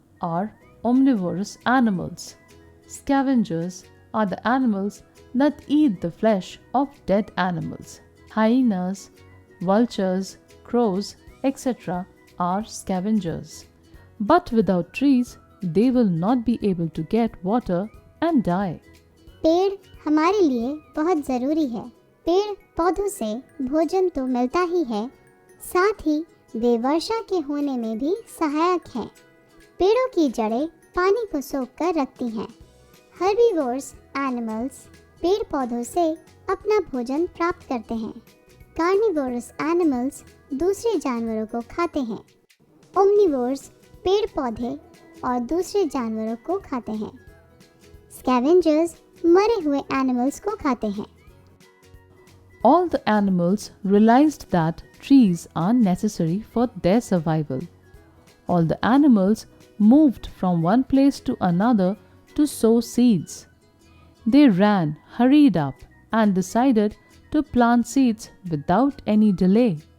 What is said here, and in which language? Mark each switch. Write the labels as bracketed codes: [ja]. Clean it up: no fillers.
[en] are omnivorous animals. Scavengers are the animals that eat the flesh of dead animals. Hyenas, vultures, crows, etc. are scavengers. But without trees, they will not be able to get water and die. [hi] पेड़ हमारे लिए बहुत ज़रूरी है। पेड़ पौधों से भोजन तो मिलता ही है, साथ ही वे वर्षा के होने में भी सहायक हैं। पेड़ों की जड़ें पानी को सोख कर रखती हैं। हर्बीवोर्स एनिमल्स पेड़ पौधों से अपना भोजन प्राप्त करते हैं। कार्निवोरस एनिमल्स दूसरे जानवरों को खाते हैं। ओमनिवोर्स पेड़ पौधे और दूसरे जानवरों को खाते हैं। स्कैवेंजर्स मरे हुए एनिमल्स को खाते हैं। [en] All the animals realized that trees are necessary for their survival. All the animals moved from one place to another to sow seeds. They ran, hurried up, and decided to plant seeds without any delay.